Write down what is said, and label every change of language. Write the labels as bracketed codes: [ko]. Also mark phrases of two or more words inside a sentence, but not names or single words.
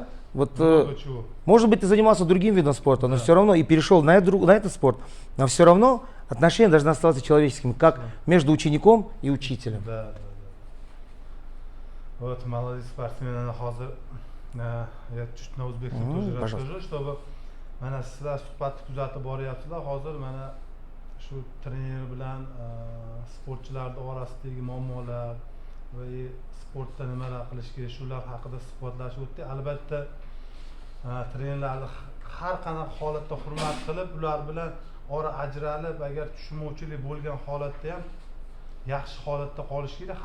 [ru] Вот, может быть, ты занимался другим видом спорта, но все равно и перешел на этот спорт, но все равно отношения должны оставаться человеческими, как между учеником и учителем. Вот молодые спортсмены, я чуть на узбекском тоже расскажу, чтобы [uz] mana sizlar suhbatni kuzatib boryapsizlar. Hozir mana shu trener bilan sportchilarning orasidagi muammolar va sportda nimalar qilish kerak shular haqida suhbatlashib o'tdik. Albatta trenerlarni har qanaqa holatda hurmat qilib, ular bilan ora ajralib, agar tushunmovchilik bo'lgan holatda ham yaxshi holatda qolish kerak.